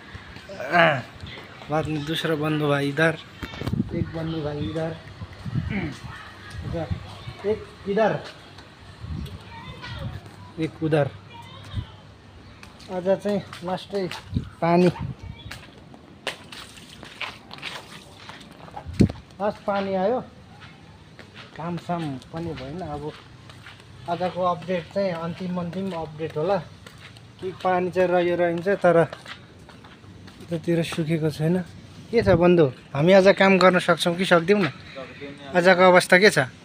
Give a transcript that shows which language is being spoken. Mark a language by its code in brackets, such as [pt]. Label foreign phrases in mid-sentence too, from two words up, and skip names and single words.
[hi] बाद में दूसरा बन्धु भाइ इधर एक बन्धु भाइ इधर एक इधर एक उधर [ne] आज चाहिँ लास्टै पानी लास्ट पानी आयो कामसाम पनि भएन अब आजको अपडेट चाहिँ अन्तिम अपडेट होला कि पानी चाहिँ रहन्छ तर यतातिर सुकेको छैन के छ बन्धु हामी आज काम गर्न सक्छौँ कि सक्दैनौँ न आजको अवस्था के छ